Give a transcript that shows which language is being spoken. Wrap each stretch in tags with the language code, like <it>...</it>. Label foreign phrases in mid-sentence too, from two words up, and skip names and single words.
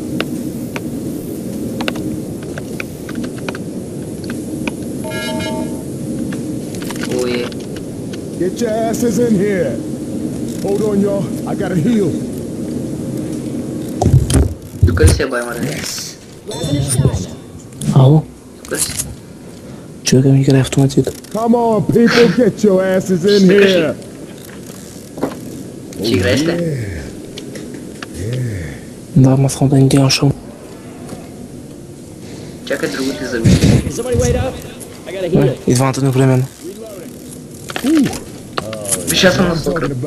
<en>Ое. Get your asses in here. Hold on, y'all. I gotta heal.</en> <bg>Тук ли си, бай, Марине? Ало? Тук ли си? Човека ми играе автоматик.</bg> <en>Come on, people. Get your asses in here.</en> <bg>Ти играеш ли? Да, ама само да не делам шум. Чакай друго ти заби. И двамата едновременно. Виж, аз съм на сокра.</bg>